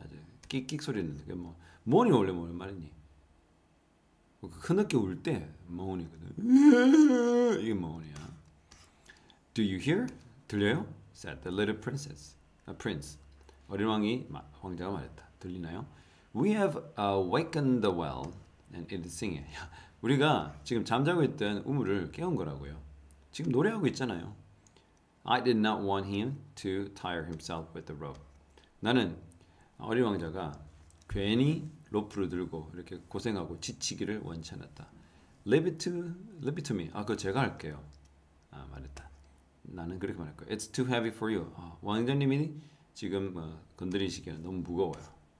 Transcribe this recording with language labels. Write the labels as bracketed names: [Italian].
[Korean] 아주 끽끽 소리 나는 게 뭐 모니 원래 뭐는 말이니? 흐느끼 울 때 모니거든. 이게 모니야. [English] Do you hear? [Korean] 들려요? [English] Said the little princess. A prince. [Korean] 어린 왕자가 말했다. 들리나요? [English] We have awakened the well and it is singing. [Korean] 우리가 지금 잠자고 있던 우물을 깨운 거라고요. 지금 노래하고 있잖아요. [English] I did not want him to tire himself with the rope. [Korean] 나는 어린 왕자가 괜히 로프를 들고 이렇게 고생하고 지치기를 원치 않았다. [English] Leave it to me. [Korean] 그거 제가 할게요. 말했다. 나는 그렇게 말할 거야. [English] It's too heavy for you. [Korean] 왕자님이 지금 건드리시기에는 너무 무거워요.